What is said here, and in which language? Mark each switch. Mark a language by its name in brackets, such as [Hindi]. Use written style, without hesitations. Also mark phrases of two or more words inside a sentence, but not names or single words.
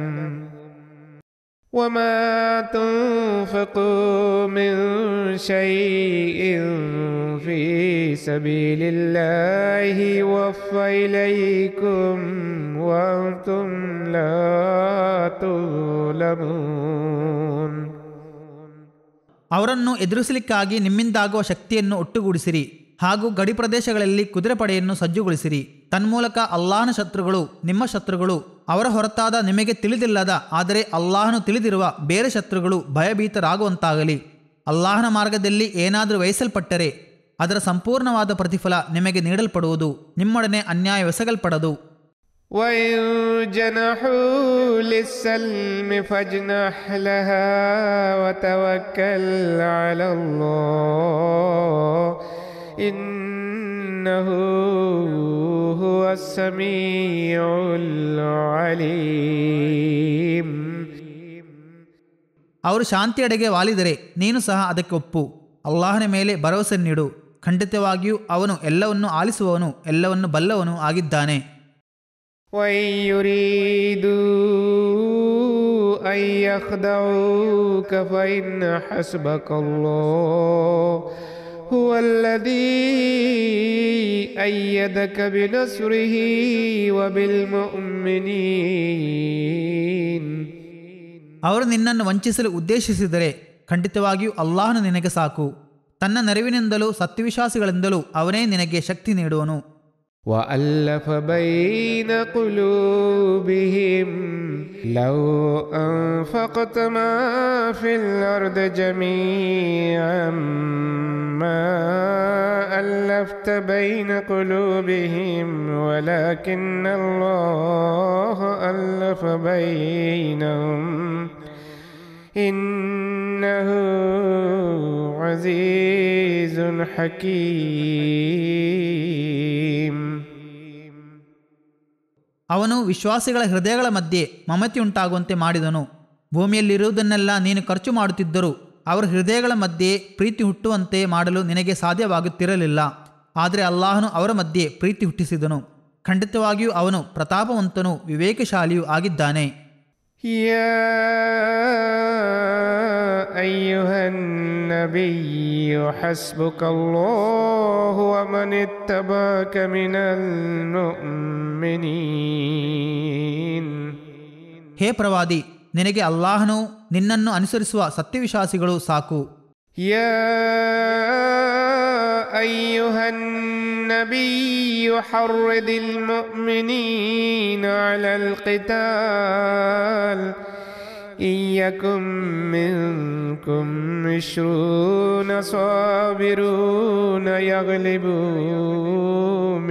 [Arabic] وما تنفقوا من شيء في سبيل الله يوفى إليكم وأنتم لا تظلمون. [Kannada] ಅವರನ್ನು ಎದುರಿಸಲಿಕ್ಕಾಗಿ ನಿಮ್ಮಿಂದಾಗುವ ಶಕ್ತಿಯನ್ನು ಒಟ್ಟುಗೂಡಿಸಿರಿ ಹಾಗೂ ಗಡಿ ಪ್ರದೇಶಗಳಲ್ಲಿ ಕುದುರೆ ಪಡೆಯನ್ನು ಸಜ್ಜುಗೊಳಿಸಿರಿ. ತನ್ಮೂಲಕ ಅಲ್ಲಾಹನ ಶತ್ರುಗಳು ನಿಮ್ಮ ಶತ್ರುಗಳು, ಅವರ ಹೊರತಾದ ನಿಮಗೆ ತಿಳಿದಿಲ್ಲದ ಆದರೆ ಅಲ್ಲಾಹನು ತಿಳಿದಿರುವ ಬೇರೆ ಶತ್ರುಗಳು ಭಯಭೀತರಾಗುವಂತಾಗಲಿ. ಅಲ್ಲಾಹನ ಮಾರ್ಗದಲ್ಲಿ ಏನಾದರೂ ವಹಿಸಲ್ಪಟ್ಟರೆ ಅದರ ಸಂಪೂರ್ಣವಾದ ಪ್ರತಿಫಲ ನಿಮಗೆ ನೀಡಲ್ಪಡುವುದು, ನಿಮ್ಮೊಡನೆ ಅನ್ಯಾಯವೆಸಗಲ್ಪಡದು. [Arabic] وَإِن جَنَحُوا لِلسَّلْمِ فَاجْنَحْ لَهَا وَتَوَكَّلْ عَلَى اللَّهِ إِنَّهُ هُوَ السَّمِيعُ الْعَلِيمُ. [Kannada] ಅವರು ಶಾಂತಿಯೆಡೆಗೆ ವಾಲಿದರೆ ನೀನು ಸಹ ಅದಕ್ಕೆ ಒಪ್ಪು. ಅಲ್ಲಾಹನ ಮೇಲೆ ಭರವಸೆ ನೀಡು. ಖಂಡಿತವಾಗಿಯೂ ಅವನು ಎಲ್ಲವನ್ನು ಆಲಿಸುವವನು, ಎಲ್ಲವನ್ನು ಬಲ್ಲವನು ಆಗಿದ್ದಾನೆ. [Arabic] وَإِن يُرِيدُوا أَن يَخْدَعُوكَ فَإِنَّ حَسْبَكَ اللَّهُ هُوَ الَّذِي أَيَّدَكَ بِنَصْرِهِ وَبِالْمُؤْمِنِينَ. [Kannada] ಅವರು ನಿನ್ನನ್ನು ವಂಚಿಸಲು ಉದ್ದೇಶಿಸಿದರೆ ಖಂಡಿತವಾಗಿಯೂ ಅಲ್ಲಾಹನು ನಿನಗೆ ಸಾಕು. ತನ್ನ ನೆರವಿನಿಂದಲೂ ಸತ್ಯವಿಶ್ವಾಸಿಗಳಿಂದಲೂ ಅವನೇ ನಿನಗೆ ಶಕ್ತಿ ನೀಡುವನು. [Arabic] وَأَلَّفَ بَيْنَ قُلُوبِهِمْ لَوْ أَنفَقْتَ مَا فِي الْأَرْضِ جَمِيعًا مَا أَلَّفْتَ بَيْنَ قُلُوبِهِمْ وَلَكِنَّ اللَّهَ أَلَّفَ بَيْنَهُمْ إِنَّهُ عَزِيزٌ حَكِيمٌ. [Kannada] ಅವನು ವಿಶ್ವಾಸಿಗಳ ಹೃದಯಗಳ ಮಧ್ಯೆ ಮಮತೆಯುಂಟಾಗುವಂತೆ ಮಾಡಿದನು. ಭೂಮಿಯಲ್ಲಿರುವುದನ್ನೆಲ್ಲ ನೀನು ಖರ್ಚು ಮಾಡುತ್ತಿದ್ದರೂ ಅವರ ಹೃದಯಗಳ ಮಧ್ಯೆ ಪ್ರೀತಿ ಹುಟ್ಟುವಂತೆ ಮಾಡಲು ನಿನಗೆ ಸಾಧ್ಯವಾಗುತ್ತಿರಲಿಲ್ಲ. ಆದರೆ ಅಲ್ಲಾಹನು ಅವರ ಮಧ್ಯೆ ಪ್ರೀತಿ ಹುಟ್ಟಿಸಿದನು. ಖಂಡಿತವಾಗಿಯೂ ಅವನು ಪ್ರತಾಪವಂತನೂ ವಿವೇಕಶಾಲಿಯೂ ಆಗಿದ್ದಾನೆ. [Arabic] يا أيها النبي حسبك الله ومن اتبعك من المؤمنين. [Kannada] ಹೇ ಪ್ರವಾದಿ, ನಿನಗೆ ಅಲ್ಲಾಹನು ನಿನ್ನನ್ನು ಅನುಸರಿಸುವ ಸತ್ಯವಿಶ್ವಾಸಿಗಳು ಸಾಕು. [Arabic] يا أيها النبي حرض المؤمنين على القتال إن يكن منكم 20 صابرون يغلبوا